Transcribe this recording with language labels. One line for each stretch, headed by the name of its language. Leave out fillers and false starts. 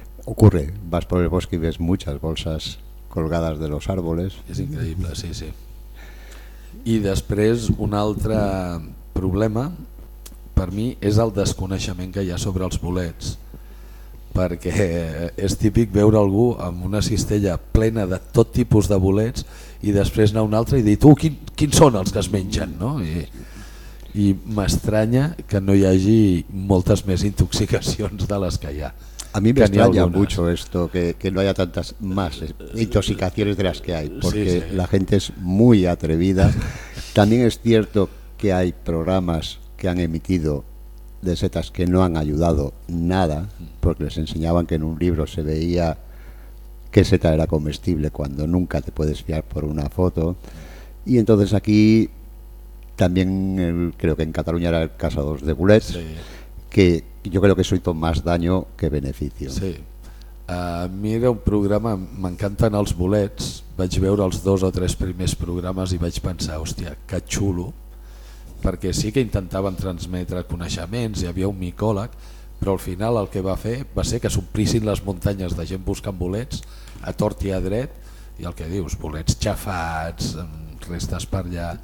Spanish: Ocurre, vas por el bosque y ves muchas bolsas colgadas de los árboles.
Catalan: És increïble, sí, sí. I després un altre problema per mi és el desconeixement que hi ha sobre els bolets. perquè és típic veure algú amb una cistella plena de tot tipus de bolets i després anar a un altre i dir tu quins són els que es mengen, no? I m'estranya que no hi hagi moltes més intoxicacions de les que hi ha. A mi m'estranya
Spanish: mucho esto, que no haya tantas más intoxicaciones de las que hay, porque sí. La gente es muy atrevida. También es cierto que hay programas que han emitido de setas que no han ayudado nada, porque les enseñaban que en un libro se veía qué seta era comestible, cuando nunca te puedes fiar por una foto. Y entonces aquí también, creo que en Cataluña era el Casados de Bulets, sí. Que yo creo que eso hizo más daño que beneficio. Sí.
Catalan: A mi era un programa, m'encanten els bolets, vaig veure els dos o tres primers programes i vaig pensar, hòstia, que xulo, perquè sí que intentaven transmetre coneixements, hi havia un micòleg, però al final el que va fer va ser que s'omplissin les muntanyes de gent buscant bolets, a tort i a dret, i el que dius, bolets xafats, restes per allà...